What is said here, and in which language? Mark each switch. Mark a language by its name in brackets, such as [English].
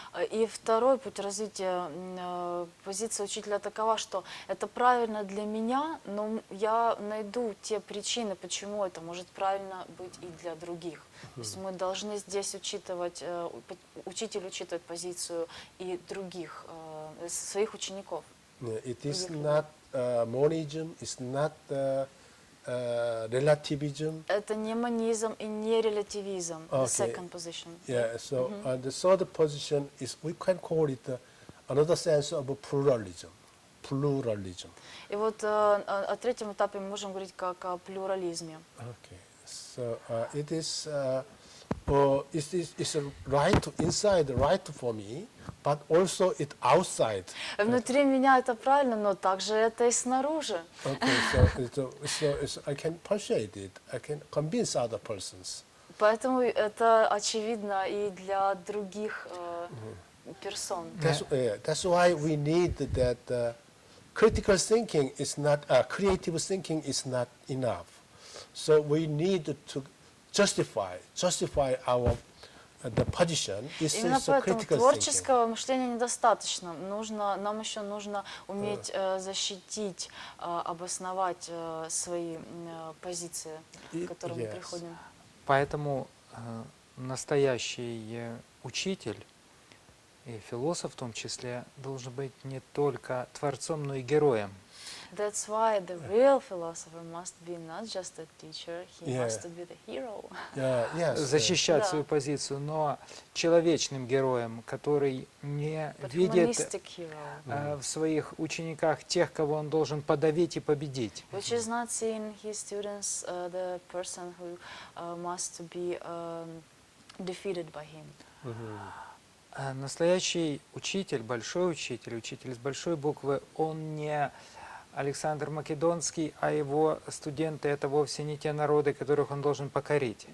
[Russian] И второй путь развития позиции учителя такова, что это правильно для меня, но я найду те причины, почему это может правильно быть и для других. То есть мы должны здесь учитывать, учитель учитывает позицию и других, своих учеников. [English] It is not monism, it's not relativism. [Russian] Это не монизм и не релятивизм. [English] The second position. Yeah. So the third position is we can call it another sense of pluralism. Pluralism. [Russian] И вот о третьем этапе мы можем говорить как о плюрализме. [English] Okay. So it is it's right inside, right for me, but also it outside. [Russian] Внутри меня это правильно, но также это и снаружи. [English] Okay, so I can persuade it. I can convince other persons. [Russian] Поэтому это очевидно и для других персон. [English] That's why we need that critical thinking is not creative thinking is not enough. So we need to justify our the position. [Russian] Именно поэтому творческого мышления недостаточно. Нам еще нужно уметь защитить, обосновать свои позиции, к которым мы приходим. Поэтому настоящий учитель и философ в том числе должен быть не только творцом, но и героем. [English] That's why the real philosopher must be not just a teacher, he Yeah. must be the hero. Yes. [Russian] защищать Да. свою позицию, но человечным героем, который не [English] But [Russian] видит [English] humanistic hero, [Russian] в своих учениках тех, кого он должен подавить и победить. [English] which is not seeing in his students the person who must be defeated by him. [Russian] Настоящий учитель, большой учитель, учитель с большой буквы, он не Александр Македонский, а его студенты — это вовсе не те народы, которых он должен покорить.